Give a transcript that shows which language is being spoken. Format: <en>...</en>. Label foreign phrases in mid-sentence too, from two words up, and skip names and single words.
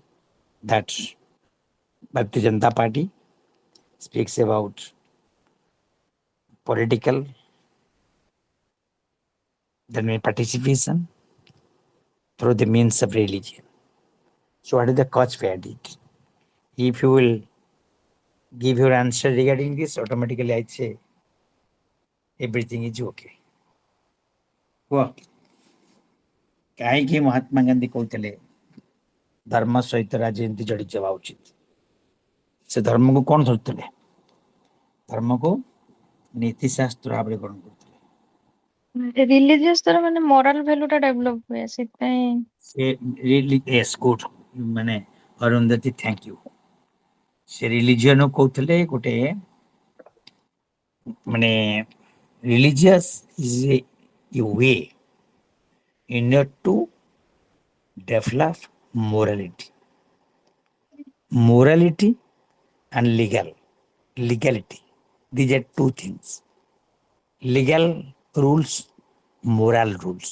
<en>That Bharatiya Janata Party speaks about political participation through the means of religion. So what is the cause behind it? If you will give your answer regarding this, automatically I'd say everything is okay.</en> <or>କୁହ କାହିଁକି ମହାତ୍ମା ଗାନ୍ଧୀ କହୁଥିଲେ ଧର୍ମ ସହିତ ରାଜନୀତି ଜଡ଼ିତ ହେବା ଉଚିତ? ସେ ଧର୍ମକୁ କ'ଣ ଧରୁଥିଲେ? ଧର୍ମକୁ ନୀତିଶାସ୍ତ୍ର ଭାବରେ ଗ୍ରହଣ କରୁଥିଲେ। ରିଲିଜିୟସ୍ ଦ୍ୱାରା ମାନେ</or> <en>moral value</en> <or>ଟା ଡେଭଲପ ହୁଏ ସେଥିପାଇଁ ସେ</or> <en>yes good</en> <or>ମାନେ ଅରୁନ୍ଧତୀ</or> <en>thank you.</en> <or>ସେ ରିଲିଜିୟନ କହୁଥିଲେ ଗୋଟେ ମାନେ</or> <en>religious is a way in order to develop morality. Morality and legality. These are two things. Legal rules, moral rules.</en>